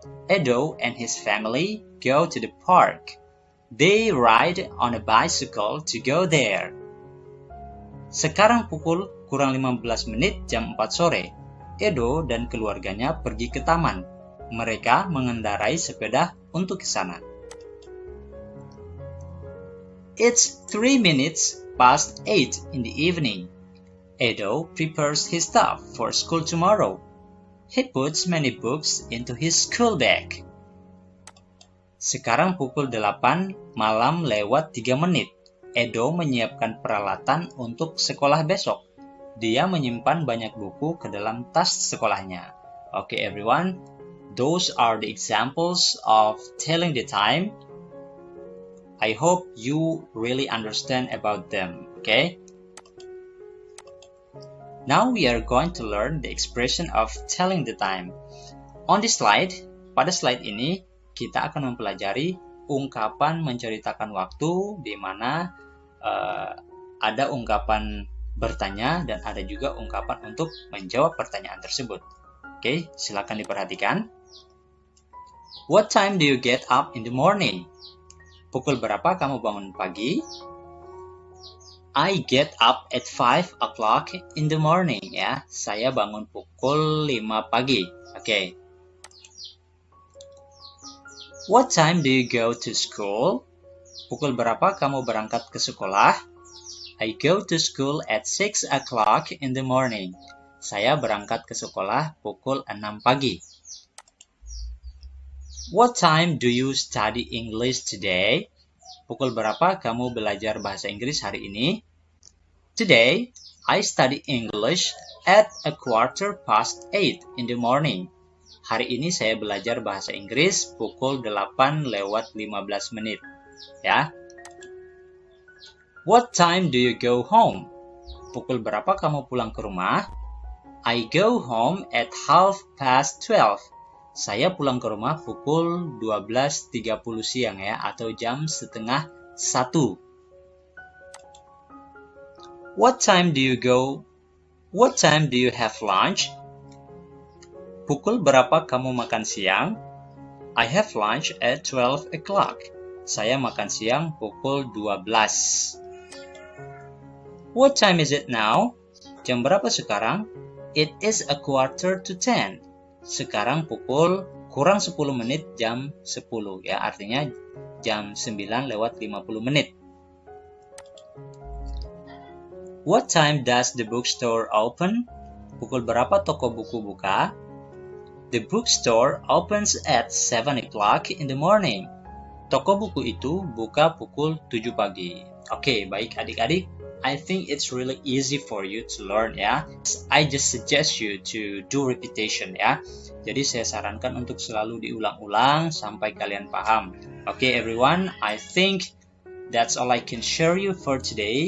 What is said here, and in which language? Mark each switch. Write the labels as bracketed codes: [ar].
[en] Edo and his family go to the park. They ride on a bicycle to go there. [id] Sekarang pukul kurang 15 menit jam 4 sore. Edo dan keluarganya pergi ke taman. Mereka mengendarai sepeda untuk ke sana. [en] It's 8:03 in the evening. Edo prepares his stuff for school tomorrow. He puts many books into his school bag. [id] Sekarang pukul 8 malam lewat 3 menit. Edo menyiapkan peralatan untuk sekolah besok. Dia menyimpan banyak buku ke dalam tas sekolahnya. [en] Okay, everyone. Those are the examples of telling the time. I hope you really understand about them, okay? Now we are going to learn the expression of telling the time. On this slide, [id] pada slide ini, kita akan mempelajari ungkapan menceritakan waktu di mana ada ungkapan bertanya dan ada juga ungkapan untuk menjawab pertanyaan tersebut. Oke, silakan diperhatikan. [en] What time do you get up in the morning? [id] Pukul berapa kamu bangun pagi? [en] I get up at 5 o'clock in the morning, ya. [id] Saya bangun pukul 5 pagi. Oke. [en] What time do you go to school? [id] Pukul berapa kamu berangkat ke sekolah? [en] I go to school at 6 o'clock in the morning. [id] Saya berangkat ke sekolah pukul 6 pagi. [en] What time do you study English today? [id] Pukul berapa kamu belajar bahasa Inggris hari ini? [en] Today, I study English at 8:15 in the morning. [id] Hari ini saya belajar bahasa Inggris pukul 8 lewat 15 menit. Ya. [en] What time do you go home? [id] Pukul berapa kamu pulang ke rumah? [en] I go home at 12:30. [id] Saya pulang ke rumah pukul 12.30 siang, ya, atau jam setengah 1. [en] What time do you go? What time do you have lunch? [id] Pukul berapa kamu makan siang? [en] I have lunch at 12 o'clock. [id] Saya makan siang pukul 12. [en] What time is it now? [id] Jam berapa sekarang? [en] It is 9:45. [id] Sekarang pukul kurang 10 menit jam 10, ya, artinya jam 9 lewat 50 menit. [en] What time does the bookstore open? [id] Pukul berapa toko buku buka? [en] The bookstore opens at 7 o'clock in the morning. [id] Toko buku itu buka pukul 7 pagi. Oke, baik adik-adik. [en] I think it's really easy for you to learn, ya. I just suggest you to do repetition, ya. [id] Jadi saya sarankan untuk selalu diulang-ulang sampai kalian paham. [en] Okay, everyone, I think that's all I can share you for today.